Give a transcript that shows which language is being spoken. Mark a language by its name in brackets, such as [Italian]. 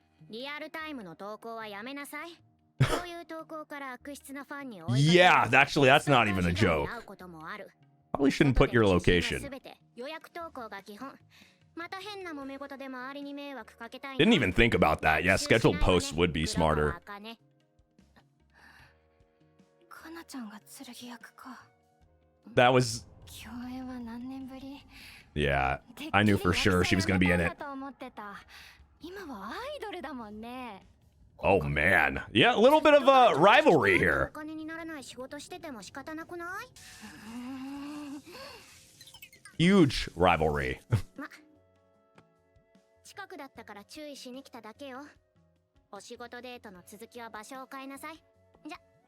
[Japanese] リアルタイムの投稿はやめなさい。こういう投稿から悪質なファンに追いかけ [English] Yeah, actually, that's not even a joke. [Japanese] 会うこともある。 [English] Probably shouldn't put your [Japanese] 外での写真は全て予約投稿が基本。また変な揉め事で周りに迷惑かけたい。 [English] Didn't even think about that. Yeah, scheduled posts would be smarter. [Japanese] かなちゃんが剣役か。 [English] That was, [Japanese] 共演は何年ぶり？ [English] yeah, I knew for sure she was going to be in it. [Japanese] 今はアイドルだもんね。 [English] Oh, man. Yeah, a little bit of a rivalry here. [Japanese] お金にならない仕事してても仕方なくない？ [English] Huge rivalry. [Japanese] ま、近くだったから注意しに来ただけよ。お仕事デートの続きは場所を変えなさい。じゃ。